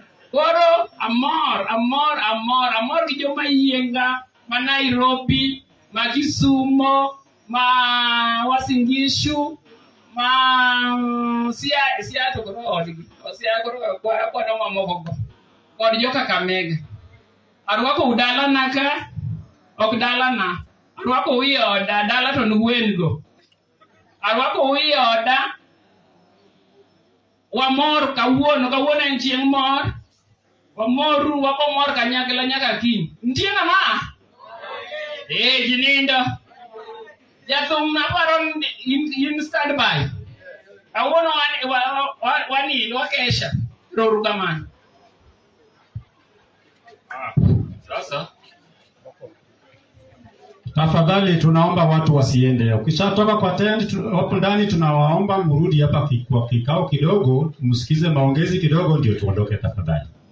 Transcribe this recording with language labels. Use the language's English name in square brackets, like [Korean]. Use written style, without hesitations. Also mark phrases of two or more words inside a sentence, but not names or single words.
[Luo (Kenya and Tanzania)] koro amor gi joma yienga ma Nairobi ma Kisumo ma Wasingishu ma sia to koro odgi sia koro kwa no mamoko kod joka Kakamega arwako udala naka ok dala na arwako wi oda dala to nwen go arwako wi oda wamor kawuono en chieng' mor wamoru wako mor kanyakla nyaka kiny nitie ng'ama jinindo jathum na paro in [English] stand by [Luo (Kenya and Tanzania)] kawuono wani wakesha roru kamano [Swahili] Sasa tafadhali tunaomba watu wasiende. Ukishatoka kwa tent hapo ndani tunawaomba mrudi hapa kwa kikao kidogo, msikize maongezi kidogo ndio tuondoke tafadhali.